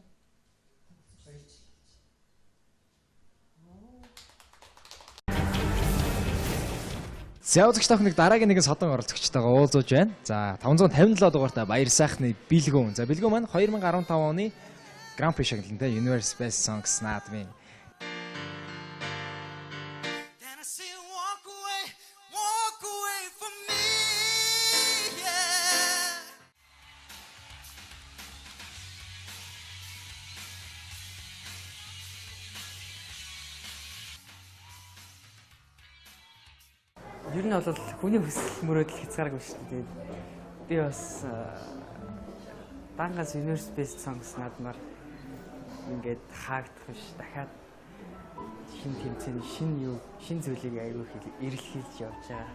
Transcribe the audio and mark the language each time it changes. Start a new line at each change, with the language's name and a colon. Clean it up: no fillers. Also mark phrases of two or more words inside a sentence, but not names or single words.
Mongolian: 2 жил. Оо. За үзэгч тахныг дараагийн нэгэн содон оролцогчтойгоо уулзуулж байна. За 557 дугаартай Баяр сайхны бэлгүүн. За бэлгүүн маань 2015 оны Grand Prix шагналтай Universe Best Songs наадмын
English: Then I say walk away from me, yeah.
Mongolian: Ер нь бол хүний хүсэл мөрөөдөл хязгааргүй шүү дээ. Би бас Дангас Universe Best Songs наадмаар ингээд хаагдах биш дахиад шин тэмцээний шин зүйлийг аягүй их эрэлхийлж явж байгаа.